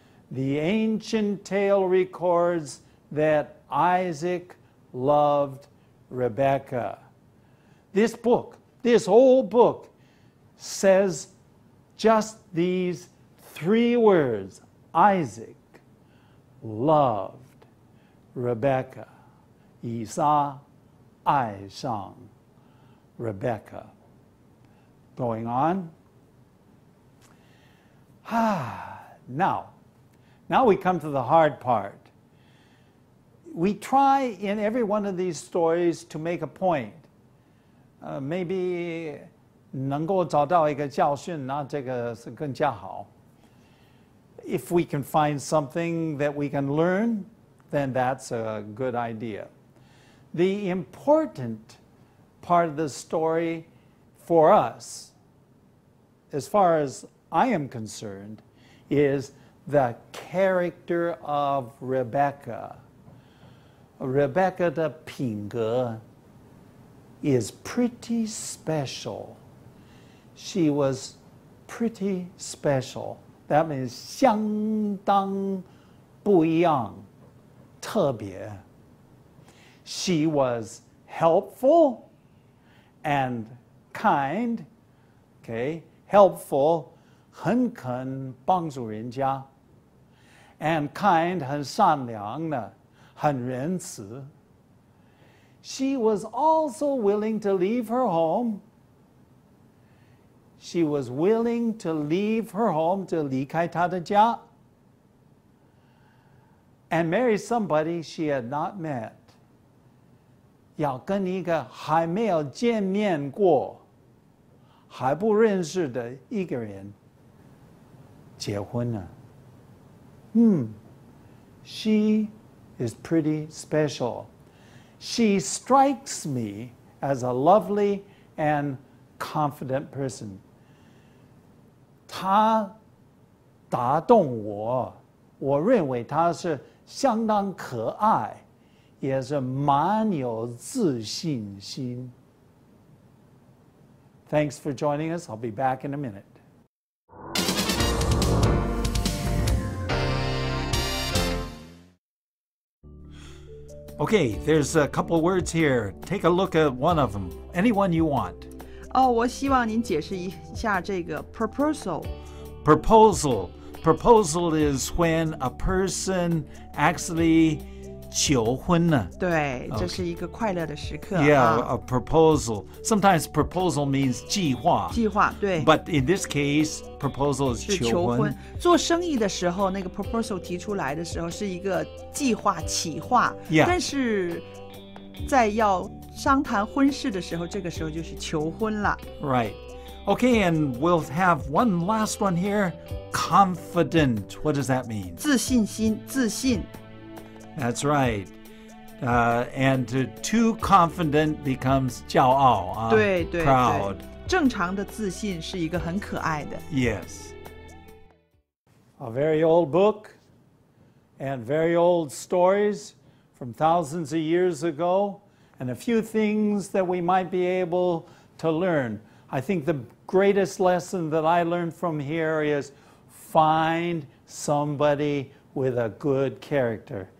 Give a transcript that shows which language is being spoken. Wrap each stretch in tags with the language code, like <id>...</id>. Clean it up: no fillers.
<en>The ancient tale records that Isaac loved Rebekah. This book, this whole book, says just these 3 words. Isaac loved Rebekah.</en> <zh>以撒爱上 Rebekah.</zh> <en>Going on. Now we come to the hard part. We try in every one of these stories to make a point. Maybe</en> <zh>能够找到一个教训，那这个是更加好。</zh> <en>If we can find something that we can learn, then that's a good idea. The important part of the story for us, as far as I am concerned, is the character of Rebekah. Rebekah</en> <zh>的品格</zh> <en>is pretty special. She was pretty special. That means</en> <zh>相当不一样，特别。</zh> <en>She was helpful and kind. Okay, helpful,</en> <zh>很肯帮助人家</zh> <en>and kind,</en> <zh>很善良的，很仁慈。</zh> <en>She was also willing to leave her home. She was willing to leave her home,</en> <zh>就离开她的家</zh> <en>and marry somebody she had not met.</en> <zh>要跟一个还没有见面过，还不认识的一个人结婚了。</zh> <en>She is pretty special. She strikes me as a lovely and confident person.</en> <zh>她打动我，我认为她是相当可爱，也是蛮有自信心。</zh> <en>Thanks for joining us. I'll be back in a minute. Okay, there's a couple of words here. Take a look at one of them. Any one you want.</en> <zh>我希望您解释一下这个 proposal.</zh> <en>Proposal. Proposal is when a person actually</en> <zh>求婚呢。对，这是一个快乐的时刻</zh> <en>Yeah, a proposal. Sometimes proposal means</en> <zh>计划。计划对。</zh> <en>But in this case, proposal is</en> <zh>是求婚。做生意的时候，那个 proposal 提出来的时候是一个计划企划，</zh> <en>Yeah.</en> <zh>但是在要商谈婚事的时候，这个时候就是求婚了。</zh> <en>Right. Okay, and we'll have one last one here. Confident. What does that mean?</en> <zh>自信心，自信。</zh> <en>That's right. And too confident becomes</en> <zh>骄傲。对对</zh> <en>Proud.</en> <zh>对，正常的自信是一个很可爱的。</zh> <en>Yes. A very old book and very old stories from thousands of years ago, and a few things that we might be able to learn. I think the greatest lesson that I learned from here is find somebody with a good character.</en>